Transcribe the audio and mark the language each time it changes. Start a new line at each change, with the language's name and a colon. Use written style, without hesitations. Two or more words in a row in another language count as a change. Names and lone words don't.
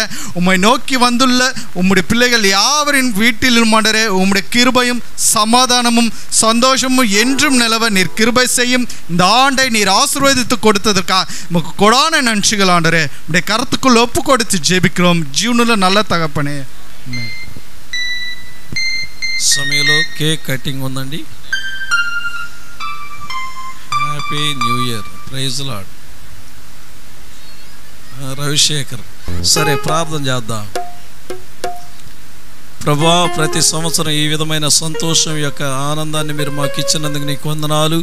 Tamil: உம்மை நோக்கி வந்துள்ள உம்முடைய பிள்ளைகள் யாவரின் வீட்டிலும் ஆண்டவரே உம்முடைய கிருபையும் சமாதானமும் சந்தோஷமும் என்றும் நிலவ நீர் கிருபை செய்யும். இந்த ஆண்டை நீர் ஆசீர்வதித்து கொடுத்ததற்காக உமக்கு கொடான நன்றிகள் ஆண்டவரே. உடைய கருத்துக்குள் ஒப்பு கொடுத்து ஜெபிக்கிறோம் ஜீவனுள்ள நல்ல தகப்பனே.
Telugu: సమయంలో
English: cake cutting
Telugu: ఉందండి.
English: Happy New Year. Praise Lord.
Telugu: రవిశేఖర్. సరే ప్రార్థన చేద్దాం. ప్రభా, ప్రతి సంవత్సరం ఈ విధమైన సంతోషం యొక్క ఆనందాన్ని మీరు మాకు ఇచ్చినందుకు నీకు వందనాలు.